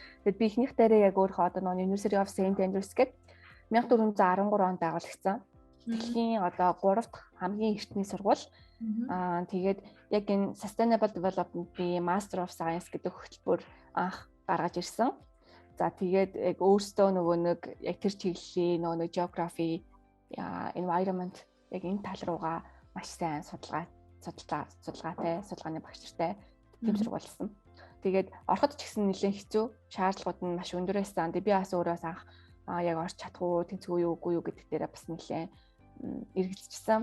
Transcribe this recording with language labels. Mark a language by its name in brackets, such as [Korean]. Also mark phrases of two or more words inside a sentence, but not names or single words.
[Mongolian] Тэгэд би ихнийх дээрээ яг өөрийнхөө одоо University of St Andrews гэд 1413 онд байгуулагдсан. Дэлхийн одоо 3 дахь хамгийн эртний сургууль. Тэгээд яг энэ Sustainable Development-ийн Master of Science гэдэг хөтөлбөр анх гаргаж ирсэн. За тэгээд яг өөртөө нэг яг тэр чиглэлийн нэг [English] geography, environment [Mongolian] яг энэ тал руугаа маш сайн судалгааны багш нартай тийм сургуулсан. Тэгээд ороход ч гэсэн нэлээд хэцүү, шаардлагууд нь маш өндөр байсан. Би бас өөрөөс анх яг орч чадах уу, тэнцгүй юу, үгүй юу гэдэг дээрээ бас нэлээд эргэлзчихсэн.